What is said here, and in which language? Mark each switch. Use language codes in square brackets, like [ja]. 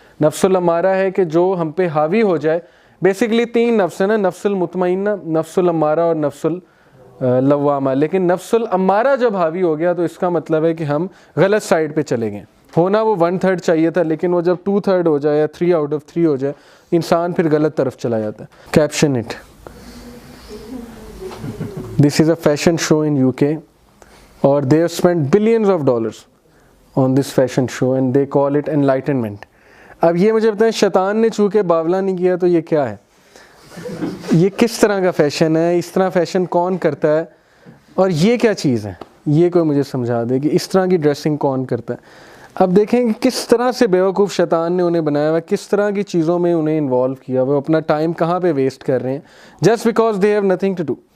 [ur] نفس الامارہ ہے کہ جو ہم پہ حاوی ہو جائے. بیسیکلی 3 نفس ہے نا, نفس المطمئنہ, نفس الامارہ اور نفس اللوامہ. لیکن نفس الامارہ جب حاوی ہو گیا تو اس کا مطلب ہے کہ ہم غلط سائڈ پہ چلے گئے. ہونا وہ 1/3 چاہیے تھا, لیکن وہ جب 2/3 ہو جائے یا 3 out of 3 ہو جائے, انسان پھر غلط طرف چلا جاتا ہے. [en] Caption it, this is a fashion show in UK اور they have spent billions of dollars on this fashion show and they call it enlightenment. [ur] اب یہ مجھے بتائیں, شیطان نے چونکہ باولا نہیں کیا تو یہ کیا ہے, یہ کس طرح کا فیشن ہے, اس طرح فیشن کون کرتا ہے. اور یہ کیا چیز ہے, یہ کوئی مجھے سمجھا دے کہ اس طرح کی ڈریسنگ کون کرتا ہے. اب دیکھیں کہ کس طرح سے بیوقوف شیطان نے انہیں بنایا ہوا ہے, کس طرح کی چیزوں میں انہیں انوالو کیا ہوا ہے, اپنا ٹائم کہاں پہ ویسٹ کر رہے ہیں [en] Just because they have nothing to do.